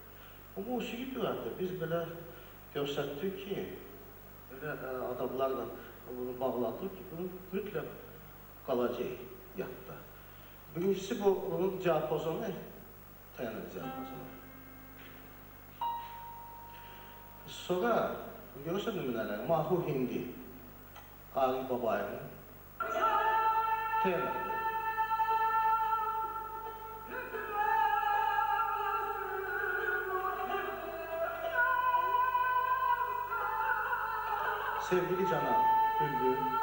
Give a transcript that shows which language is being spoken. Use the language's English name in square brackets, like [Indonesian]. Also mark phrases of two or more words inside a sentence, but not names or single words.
[Azerbaijani] Bu musiqi düvətdə biz belə göstərdik ki, adamlarla bunu bağladık ki, bunu mütləq qalacaq yadda. Birincisi bu, onun diapazonu, tenor diapazonu. Sonra, görürsən nümunələr, Mahur Hindi, Arif Babayev'in tenor. Sevgili Canan, Bülbül.